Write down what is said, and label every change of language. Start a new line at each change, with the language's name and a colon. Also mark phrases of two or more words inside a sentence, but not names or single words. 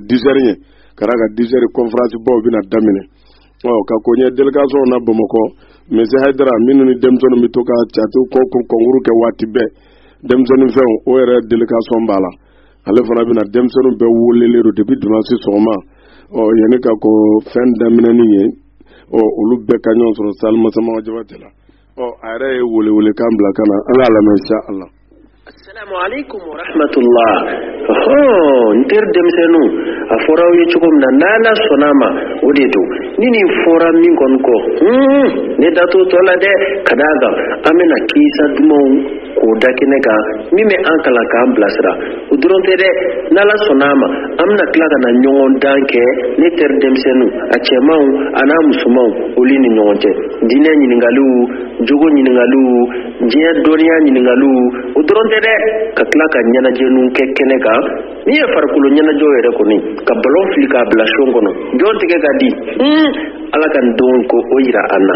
Bambara: 10 heures ɲɛ ka da ka 10 heures conférence baw bɛna daminɛ ka ko ɲɛ délégation na Bamakɔ monsieur Haidara minnu ni denmisɛnninw bɛ to ka catu concours kɛ waati bɛɛ denmisɛnnin fɛnw o yɛrɛ délégation b'a la ale fana bɛna denmisɛnninw bɛɛ welelen don
French: depuis dimanche
Bambara: sɔgɔma yanni ka ko fɛn daminɛni ye olu bɛɛ ka ɲɔgɔn sɔrɔ salle Masama Jabate la a yɛrɛ ye welekan bila ka na an k'a lamɛn
Arabic: إن شاء الله. السلام عليكم ورحمة الله.
Bambara: Nter denmisɛnninw a fɔra aw ye cogo min na n'Ala sɔnna ma o de don ni nin fɔra min kɔni kɔ ne da t'o tɔ la dɛ ka d'a kan an bɛna kisa dumanw k'o da kɛnɛ kan min bɛ an kalan k'an bilasira o dɔrɔn tɛ dɛ n'Ala sɔnna ma an bɛna tila ka na ɲɔgɔn dan kɛ ne teri denmisɛnninw a cɛmanw a n'a musomanw olu ni ɲɔgɔn cɛ diinɛ ɲininkaliw jogo ɲininkaliw diɲɛ dɔnniya ɲininkaliw o dɔrɔn tɛ dɛ ka tila ka ɲɛnajɛninw kɛ kɛnɛ kan min ye farikolo ɲɛnajɛw yɛrɛ kɔni ka balon fili k'a bila son kɔnɔ jɔn tigɛ ka di Ala ka nin don ko o yira an na.